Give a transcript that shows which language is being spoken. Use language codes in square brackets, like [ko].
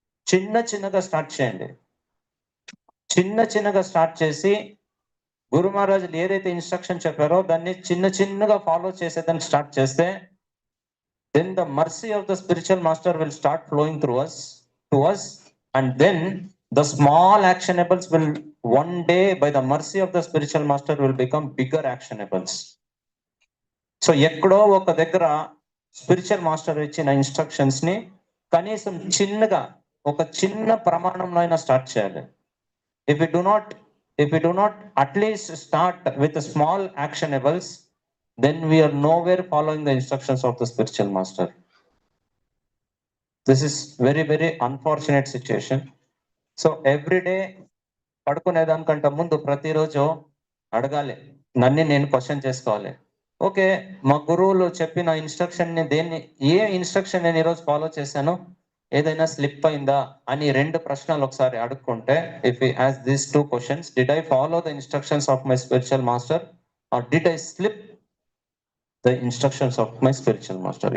[te] చిన్నగా స్టార్ట్ చేయండి. చిన్నగా స్టార్ట్ చేసి గురు మహారాజులు ఏదైతే ఇన్స్ట్రక్షన్ చెప్పారో దాన్ని చిన్నగా ఫాలో చేసేదాన్ని స్టార్ట్ చేస్తే, [en] then the mercy of the spiritual master will start flowing through us to us, and then the small actionables will one day by the mercy of the spiritual master will become bigger actionables. [te] So ఎక్కడో ఒక దగ్గర spiritual master ఇచ్చిన instructions ని కనీసం చిన్నగా ఒక చిన్న ప్రమాణంలో అయినా స్టార్ట్ చేయాలి. [en] If we do not at least start with the small actionables, then we are nowhere following the instructions of the spiritual master. This is very unfortunate situation. So every day [te] పడుకునేదానికంటే ముందు ప్రతిరోజు అడగాలి, నన్ను నేను question చేసుకోవాలి. Okay, మా గురువులు చెప్పిన instruction ని ఏ ఇన్స్ట్రక్షన్ నేను ఈరోజు ఫాలో చేశాను, ఏదైనా స్లిప్ అయిందా అని 2 ప్రశ్నలు ఒకసారి అడుక్కుంటే, [en] if we ask these 2 questions, did I follow the instructions of my spiritual master or did I slip the instructions of my spiritual master?